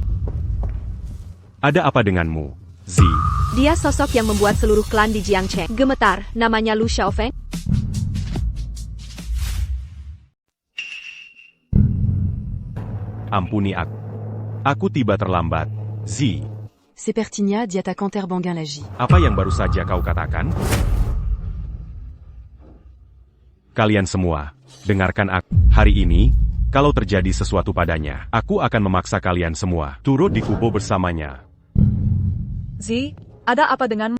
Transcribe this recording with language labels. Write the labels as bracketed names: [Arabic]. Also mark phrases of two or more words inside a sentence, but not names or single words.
[Indonesian] Ada apa denganmu, Zi? Dia sosok yang membuat seluruh klan di Jiangcheng gemetar. Namanya Lu Xiaofeng. Ampuni aku. Aku tiba terlambat, Zi. C'est Pertigna dit attaquant Terbanguin Lagi. Apa yang baru saja kau katakan? Kalian semua, dengarkan aku. Hari ini, kalau terjadi sesuatu padanya, aku akan memaksa kalian semua turut di kubu bersamanya. Zi, ada apa dengan